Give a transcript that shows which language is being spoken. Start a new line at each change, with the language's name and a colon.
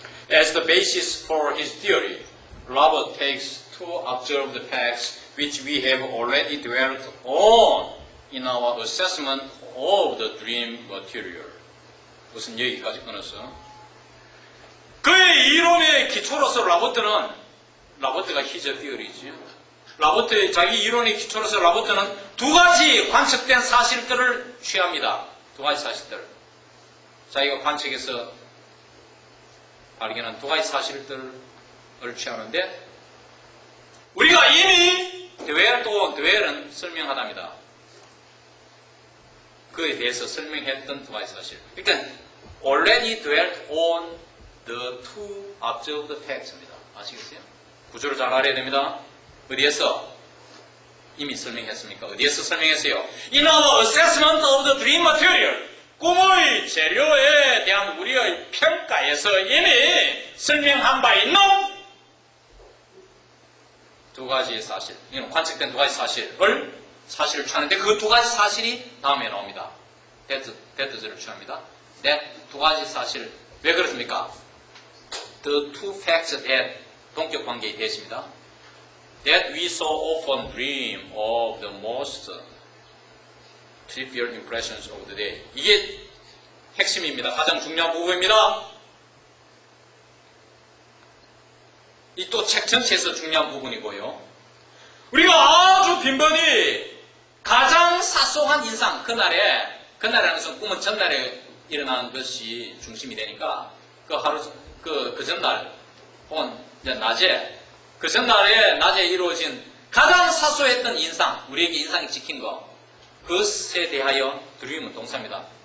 English: As the basis for his theory, Robert takes two observed facts which we have already dwelt on in our assessment of the dream material.
Korean: 무슨 여기까지 끊었어? 그의 이론의 기초로서 라버트가
English: his theory
Korean: 지. 자기 이론의 기초로서 라버트는 두 가지 관측된 사실들을 취합니다. 두 가지 사실들. 자기가 관측해서 발견한 두 가지 사실들을 취하는데, 우리가 이미 드웰은 설명하답니다. 그에 대해서 설명했던 두 가지 사실. 그러니까
English: already dwelt on the two observed facts입니다.
Korean: 아시겠어요? 구조를 잘 알아야 됩니다. 어디에서 이미 설명했습니까? 어디에서 설명했어요?
English: In our assessment of the dream material.
Korean: 꿈의 재료에 대한 우리의 평가에서 이미 설명한 바 있는 두 가지 사실, 관측된 두 가지 사실을 취하는데, 그 두 가지 사실이 다음에 나옵니다. that를 취합니다. 두 가지 사실, 왜 그렇습니까?
English: The two facts that
Korean: 동격 관계에 되어 있습니다.
English: That we so often dream of the most trivial impressions of the day.
Korean: 이게 핵심입니다. 가장 중요한 부분입니다. 이 또 책 전체에서 중요한 부분이고요. 우리가 아주 빈번히 가장 사소한 인상, 그날이라는 것은 꿈은 전날에 일어나는 것이 중심이 되니까 그 전날 혹은 이제 낮에 그 전날에 낮에 이루어진 가장 사소했던 인상, 우리에게 인상이 찍힌 것, 그것에 대하여 드림은 동사입니다.